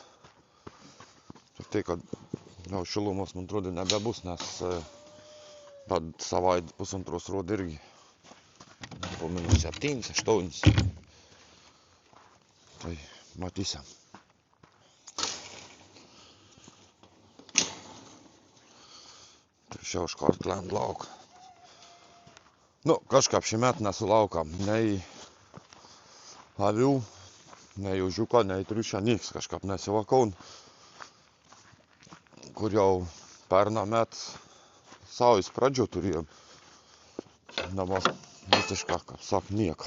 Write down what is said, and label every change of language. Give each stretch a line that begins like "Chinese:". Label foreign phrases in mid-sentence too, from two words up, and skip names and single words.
Lithuanian: Ir tai, kad jau šilumos, man atrodo, nebebus, nes tad savaitę pusantros rodo irgi po minus 7, 8. Tai matysim. Šiau škart lēnt lauka. Nu, kažkāp šī met nesulaukām nei avių, nei užiuko, nei triušā, niks kažkāp nesivakau. Kur jau pernā met saujas pradžio turėjom. Dabar visiškā, kaip sak, nieka.